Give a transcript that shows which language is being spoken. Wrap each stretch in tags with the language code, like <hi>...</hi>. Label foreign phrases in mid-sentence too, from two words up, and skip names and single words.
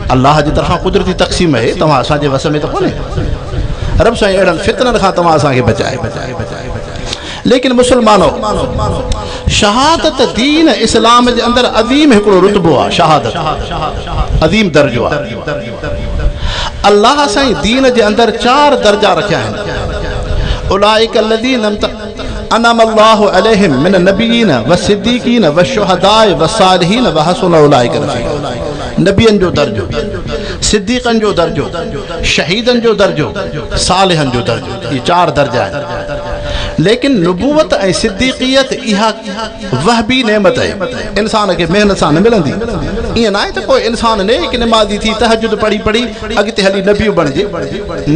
<sd>अल्लाह जी तरफ़ां कुदरती तक़सीम आहे, तव्हां असांजे वस में त कोन्हे। रब सां अहिड़नि फितननि खां तव्हां असांखे बचाए। लेकिन मुसलमानो शहादत दीन इस्लाम जे अंदरि अज़ीम हिकिड़ो रुतबो आहे, शहादत अज़ीम दर्जो आहे। अल्लाह साईं दीन जे अंदरि 4 दर्जा रखिया आहिनि।</sd> <ar>أولئك الذين أنعم الله عليهم من النبيين والصديقين والشهداء والصالحين وحسن أولئك رفيقا.</ar> <sd>नबियनि जो दर्जो, सिद्दीक़नि जो दर्जो, शहीदनि जो दर्जो, सालिहनि जो दर्जो, ये 4 दर्जा आहिनि। लेकिन नबूवत ऐं सिद्दीक़ियत इहा वहबी नेमत आहे, इंसान खे महिनत सां न मिलंदी। ईअं न आहे त कोई इंसान नेक निमाज़ी थी तहज्जुद पढ़ी पढ़ी अॻिते हली नबी बणिजे, न।</sd>